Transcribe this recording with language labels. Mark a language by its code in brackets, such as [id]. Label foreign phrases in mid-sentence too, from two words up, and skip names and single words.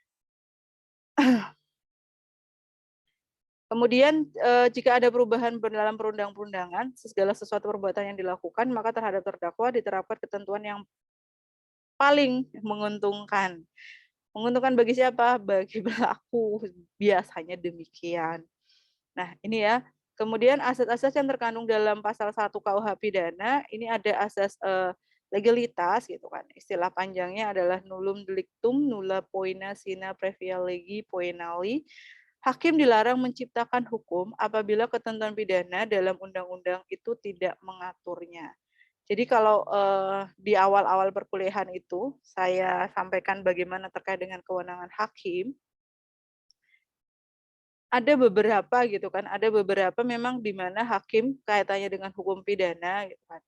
[id] Kemudian jika ada perubahan dalam perundang-undangan, segala sesuatu perbuatan yang dilakukan, maka terhadap terdakwa diterapkan ketentuan yang paling menguntungkan. Menguntungkan bagi siapa? Bagi pelaku, biasanya demikian. Nah, ini ya. Kemudian asas-asas yang terkandung dalam pasal 1 KUH pidana, ini ada asas legalitas gitu kan. Istilah panjangnya adalah [la] nullum delictum nulla poena sine previa legi poenali. [id] Hakim dilarang menciptakan hukum apabila ketentuan pidana dalam undang-undang itu tidak mengaturnya. Jadi kalau di awal-awal perkuliahan itu saya sampaikan bagaimana terkait dengan kewenangan hakim, ada beberapa gitu kan, ada beberapa memang di mana hakim kaitannya dengan hukum pidana gitu kan.